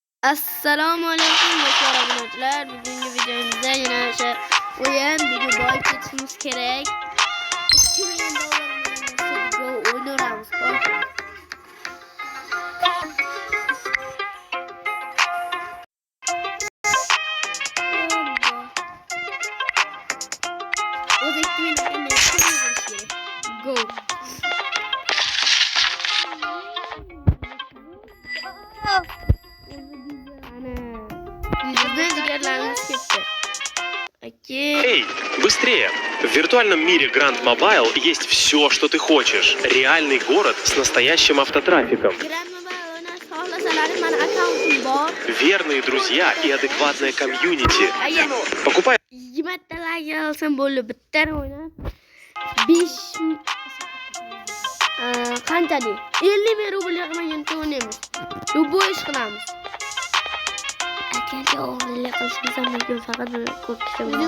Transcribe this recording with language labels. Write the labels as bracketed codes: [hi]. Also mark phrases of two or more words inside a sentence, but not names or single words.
[uz] Assalomu alaykum do'stlar, obunachilar. Bugungi videomizda yana o'sha o'yin boy ketishimiz kerak. 2000 dollar o'ynaymiz. O'z 2000 Go. [ru] Эй, быстрее! В виртуальном мире Grand Mobile есть все, что ты хочешь. Реальный город с настоящим автотрафиком. Верные друзья и адекватная комьюнити. Покупай... [uz] Qanchalik 50 rubl yig'magancha o'ynaymiz. Любой ish qilamiz. Agarga o'g'irlik qilishimiz mumkin, faqat ko'p kishi bo'lsa.